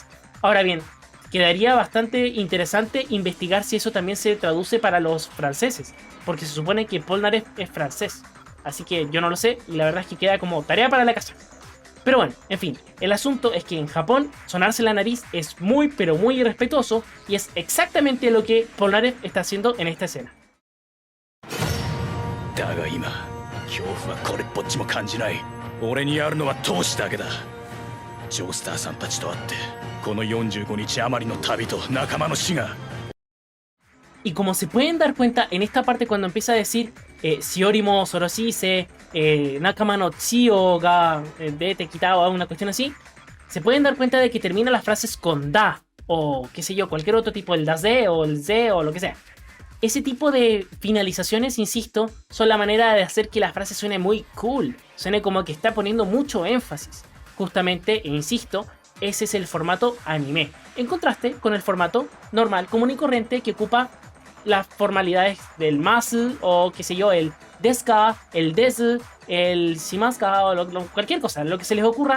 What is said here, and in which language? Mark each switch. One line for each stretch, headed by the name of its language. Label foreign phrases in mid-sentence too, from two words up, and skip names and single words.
Spanish: Ahora bien, quedaría bastante interesante investigar si eso también se traduce para los franceses, porque se supone que Polnareff es francés. Así que yo no lo sé, y la verdad es que queda como tarea para la casa. Pero bueno, en fin, el asunto es que en Japón sonarse la nariz es muy pero muy irrespetuoso y es exactamente lo que Polnareff está haciendo en esta escena.
Japanese: だが今、恐怖はこれっぽっちも感じない。俺にあるのは闘志だけだ。ジョースターさんたちと会って、この45日余りの旅と仲間の死が。
Spanish: Y como se pueden dar cuenta en esta parte cuando empieza a decir
Japanese: しおりもそろしせ、なかまのちよがでてきたお
Spanish: o una cuestión así, se pueden dar cuenta de que termina las frases con da o qué sé yo, cualquier otro tipo, el daze o el ze o lo que sea. Ese tipo de finalizaciones, insisto, son la manera de hacer que la frase suene muy cool, suene como que está poniendo mucho énfasis. Justamente, e insisto, ese es el formato anime, en contraste con el formato normal, común y corriente que ocupa las formalidades del masu o qué sé yo, el deska, el desu, el shimaska o cualquier cosa, lo que se les ocurra.